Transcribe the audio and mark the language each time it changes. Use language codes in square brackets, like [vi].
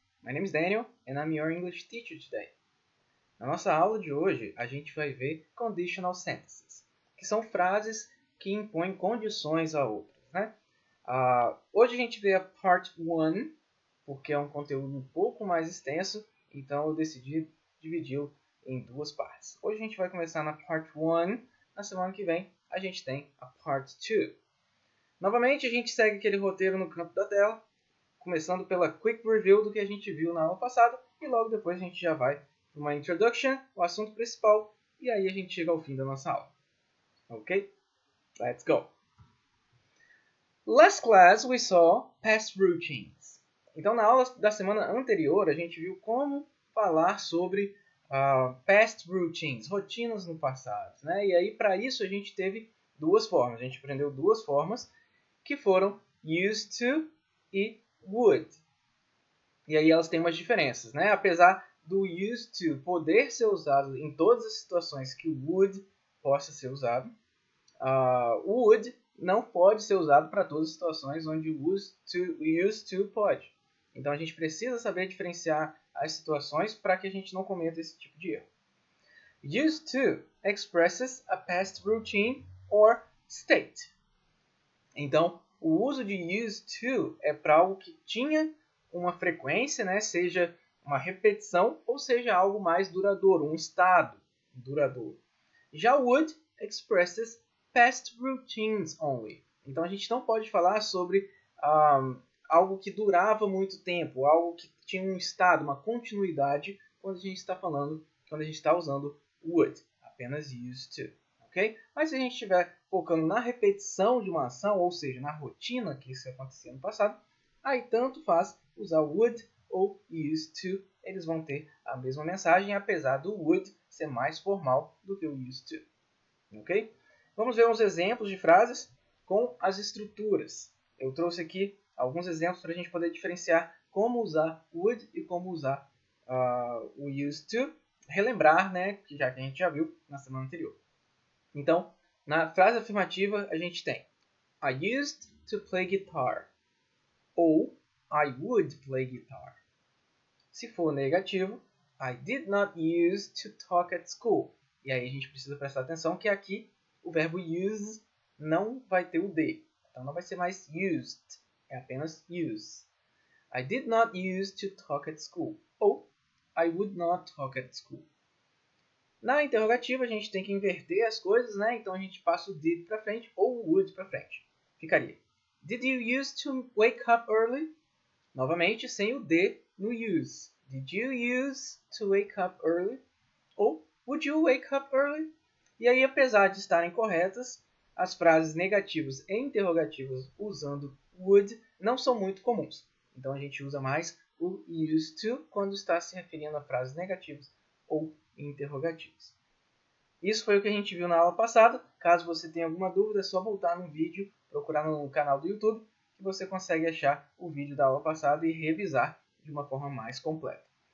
[en] My name is Daniel and I'm your English teacher today. [pt] Na nossa aula de hoje, a gente vai ver conditional sentences, que são frases que impõem condições a outras, né? Hoje a gente vê a Part 1, porque é um conteúdo um pouco mais extenso, então eu decidi dividi-lo em duas partes. Hoje a gente vai começar na Part 1, na semana que vem a gente tem a Part 2. Novamente, a gente segue aquele roteiro no canto da tela, começando pela quick review do que a gente viu na aula passada, e logo depois a gente já vai para uma introduction, o assunto principal, e aí a gente chega ao fim da nossa aula. [en] Ok? Let's go! Last class we saw past routines. [pt] Então na aula da semana anterior a gente viu como falar sobre [en] past routines, [pt] rotinas no passado, né? E aí para isso a gente teve duas formas, a gente aprendeu duas formas que foram used to e would. E aí elas têm umas diferenças, né? Apesar do used to poder ser usado em todas as situações que o would possa ser usado, o would não pode ser usado para todas as situações onde o used to pode. Então a gente precisa saber diferenciar as situações para que a gente não cometa esse tipo de erro. [en] Used to expresses a past routine or state. [pt] Então, o uso de used to é para algo que tinha uma frequência, né? Seja uma repetição ou seja algo mais duradouro, um estado duradouro. Já [en] would expresses past routines only. [pt] Então a gente não pode falar sobre algo que durava muito tempo, algo que tinha um estado, uma continuidade, quando a gente está usando would, apenas used to. Okay? Mas se a gente estiver focando na repetição de uma ação, ou seja, na rotina que isso acontecia no passado, aí tanto faz usar would ou used to, eles vão ter a mesma mensagem, apesar do would ser mais formal do que o used to. Okay? Vamos ver uns exemplos de frases com as estruturas. Eu trouxe aqui alguns exemplos para a gente poder diferenciar como usar would e como usar o used to, relembrar, né, já que a gente já viu na semana anterior. Então, na frase afirmativa, a gente tem [en] I used to play guitar [pt] ou [en] I would play guitar. [pt] Se for negativo, [en] I did not use to talk at school. [pt] E aí a gente precisa prestar atenção que aqui o verbo use não vai ter o D. Então não vai ser mais used, é apenas use. [en] I did not use to talk at school ou I would not talk at school. [pt] Na interrogativa, a gente tem que inverter as coisas, né? Então a gente passa o did para frente ou o would para frente. Ficaria: [en] Did you use to wake up early? [pt] Novamente, sem o D no use. [en] Did you use to wake up early? [pt] Ou [en] would you wake up early? [pt] E aí, apesar de estarem corretas, as frases negativas e interrogativas usando would não são muito comuns. Então a gente usa mais o used to quando está se referindo a frases negativas ou interrogativos. Isso foi o que a gente viu na aula passada. Caso você tenha alguma dúvida, é só voltar no vídeo, procurar no canal do YouTube, que você consegue achar o vídeo da aula passada e revisar de uma forma mais completa.